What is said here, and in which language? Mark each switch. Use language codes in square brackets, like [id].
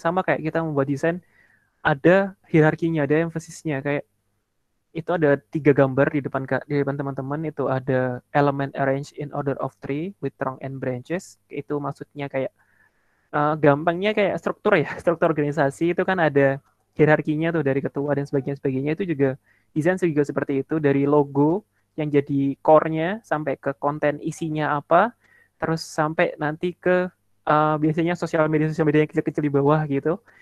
[id] Sama kayak kita membuat desain, ada hierarkinya, ada emphasisnya. Kayak itu ada 3 gambar di depan teman-teman. Itu ada [en] element arranged in order of tree with trunk and branches. [id] Itu maksudnya kayak gampangnya kayak struktur ya, struktur organisasi itu kan ada hierarkinya tuh dari ketua dan sebagainya itu juga desain juga seperti itu, dari logo yang jadi core-nya sampai ke konten isinya apa, terus sampai nanti ke biasanya sosial media yang kecil-kecil di bawah gitu.